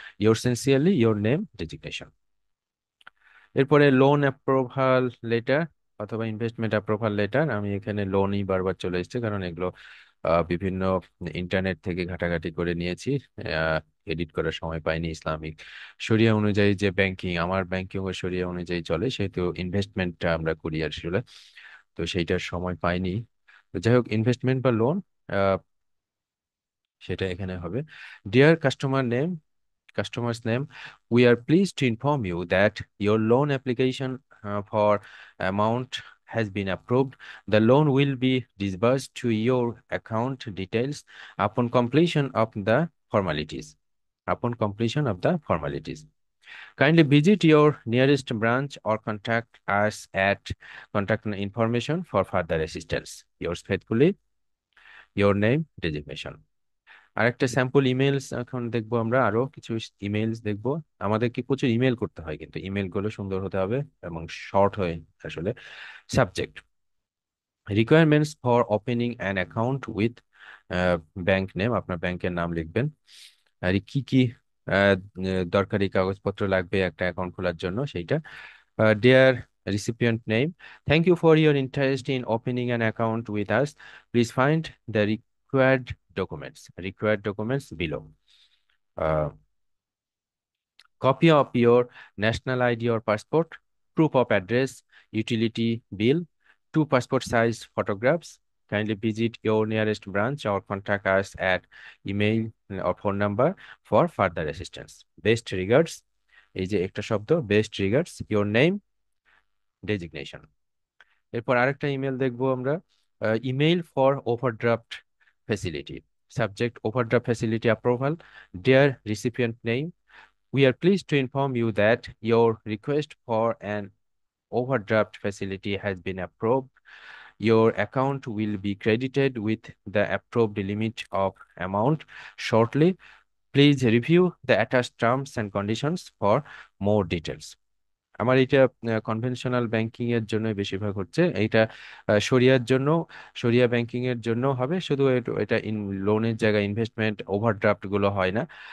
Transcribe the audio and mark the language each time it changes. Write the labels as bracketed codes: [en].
[en] Your sincerely, your name, designation. [bn] এরপরে loan approval letter অথবা investment approval letter, আমি এখানে লোনই বারবার চলে এসেছে, কারণ এগুলো বিভিন্ন ইন্টারনেট থেকে ঘাটাঘাটি করে নিয়েছি, এডিট করার সময় পাইনি। ইসলামিক শরিয়া অনুযায়ী যে ব্যাংকিং, আমার ব্যাংকিং ও শরিয়া অনুযায়ী চলে, সেহেতু ইনভেস্টমেন্টটা আমরা করি আসলে, তো সেইটার সময় পাইনি। তো যাই হোক, ইনভেস্টমেন্ট বা লোন, সেটা এখানে হবে। [en] Dear customer's name, we are pleased to inform you that your loan application for amount has been approved. The loan will be disbursed to your account details upon completion of the formalities. Upon completion of the formalities. Kindly visit your nearest branch or contact us at contact information for further assistance. Yours faithfully, your name, designation. [bn] আরেকটা sample emails এখন দেখবো, আমরা আরো কিছু emails দেখবো। আমাদের কি প্রচুর ইমেল করতে হয়, কিন্তু ইমেল গুলো সুন্দর হতে হবে এবং শর্ট হয়ে আসলে। [en] subject, requirements for opening an account with bank name, [bn] আপনার ব্যাংকের নাম লিখবেন। আর কি কি আহ, দরকারি কাগজপত্র লাগবে একটা অ্যাকাউন্ট খোলার জন্য, সেইটা। [en] Dear recipient name, thank you for your interest in opening an account with us. Please find the required documents below. Uh, Copy of your national ID or passport, proof of address, utility bill, two passport size photographs. Kindly visit your nearest branch or contact us at email or phone number for further assistance. Best regards, [bn] এই যে একটা শব্দ, [en] best regards, your name, designation. [bn] এরপর আরেকটা email দেখবো আমরা, [en] Email for overdraft facility. Subject, overdraft facility approval. Dear recipient name, we are pleased to inform you that your request for an overdraft facility has been approved. Your account will be credited with the approved limit of amount shortly. Please review the attached terms and conditions for more details. [bn] আমার এটা conventional banking এর জন্য বেশিরভাগ হচ্ছে এইটা। শরিয়ার জন্য, শরিয়া ব্যাংকিং এর জন্য হবে শুধু এটা লোনের জায়গায় ইনভেস্টমেন্ট ওভারড্রাফট গুলো হয় না।